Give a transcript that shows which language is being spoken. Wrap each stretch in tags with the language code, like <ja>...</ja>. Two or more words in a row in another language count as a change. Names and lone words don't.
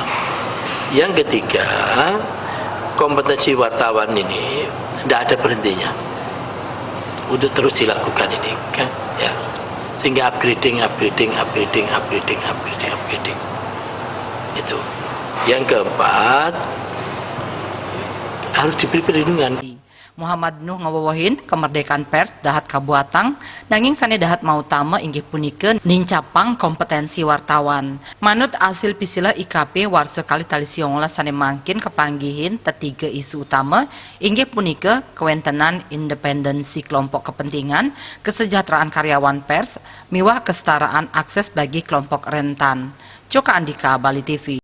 <id>Yang ketiga, kompetensi wartawan ini tidak ada berhentinya untuk terus dilakukan ini, kan? Ya, sehingga upgrading. Itu. Yang keempat, harus diberi perlindungan.</id> <ban>Muhammad Nuh ngawawahin</ban> <id>kemerdekaan pers</id> <ban>dahat kabuatang nanging sane dahat mautama inggih punikeun nincapang</ban> <id>kompetensi wartawan.</id> <ban>Manut hasil pisilah IKP warsa kali tali 19 sane mangkin kepanggihin tetiga isu utama inggih punike kewentenan</ban> <id>independensi kelompok kepentingan, kesejahteraan karyawan pers,</id> <ban>miwah</ban> <id>kesetaraan akses bagi kelompok rentan.</id> <ban>Coka Andika, Bali TV.</ban>